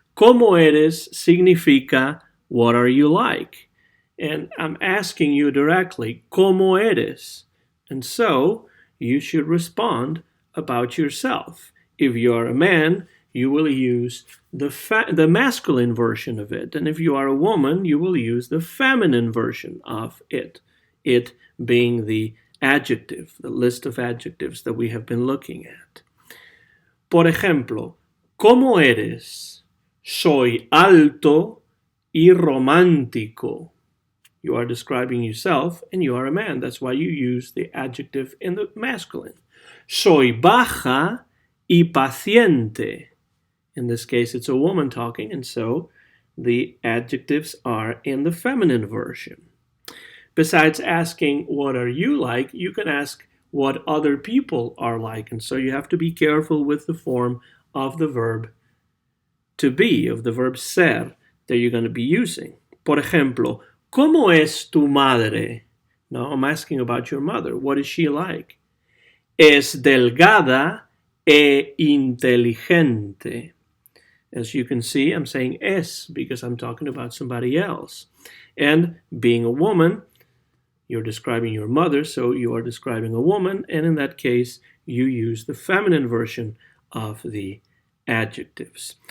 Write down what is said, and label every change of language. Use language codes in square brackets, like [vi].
[es] ¿Cómo eres significa [en] what are you like? And I'm asking you directly, [es] ¿Cómo eres? [en] And so you should respond about yourself. If you are a man, you will use the masculine version of it. And if you are a woman, you will use the feminine version of it. It being the adjective, the list of adjectives that we have been looking at. [es] Por ejemplo, ¿Cómo eres? Soy alto y romántico. [en] You are describing yourself and you are a man. That's why you use the adjective in the masculine. [es] Soy baja y paciente. [en] In this case, it's a woman talking, and so the adjectives are in the feminine version. Besides asking, what are you like, you can ask what other people are like. And so you have to be careful with the form of the verb to be, of the verb ser that you're going to be using. [es] Por ejemplo, ¿Cómo es tu madre? [en] Now I'm asking about your mother. What is she like? [es] Es delgada e inteligente. [en] As you can see, I'm saying es because I'm talking about somebody else. And being a woman, you're describing your mother, so you are describing a woman, and in that case, you use the feminine version of the adjectives.